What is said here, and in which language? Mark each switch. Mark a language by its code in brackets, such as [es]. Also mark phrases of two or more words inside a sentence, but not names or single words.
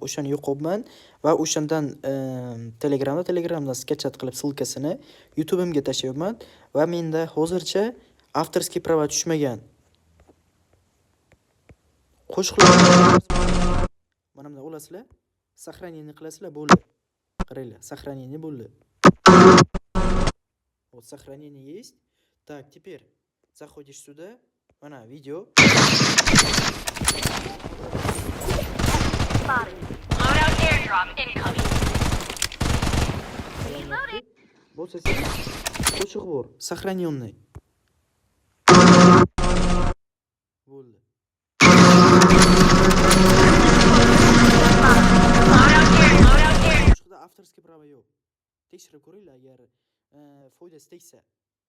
[uz] O'shani yo'qolman va o'shandan Telegramdan sketchat qilib silkasini YouTube'imga tashlayapman va menda hozircha [ru] авторский права [uz] tushmagan. Qo'shiqlar mana bunda olasizlar, сохранение qilasizlar, bo'ldi. Qaranglar, [ru] сохранение bo'ldi. Вот сохранение есть. Так, теперь заходишь сюда. [uz] Mana video. [en] Loadout airdrop incoming. [ru] Вот здесь [uz] qo'shiq bor, [ru] сохраненный. [uz] Bo'ldi. Qo'shiqda [ru] авторский права [uz] yo'q. Tekshirib ko'ringlar, agar foydasi tegsa.